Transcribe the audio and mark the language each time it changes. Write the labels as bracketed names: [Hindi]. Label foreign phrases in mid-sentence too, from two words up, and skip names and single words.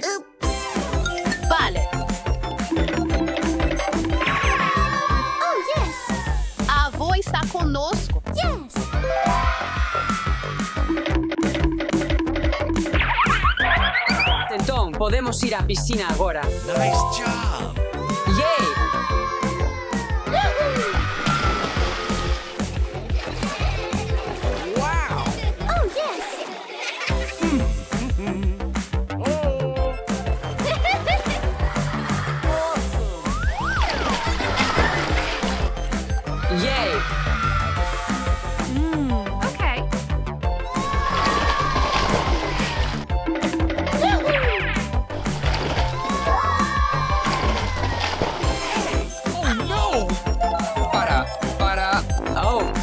[Galician] Vale. A avó está conosco. Entón, podemos ir á piscina agora. [English] Nice job. Yay! Wow. Yay! Oh no. [Galician] Para. Oh,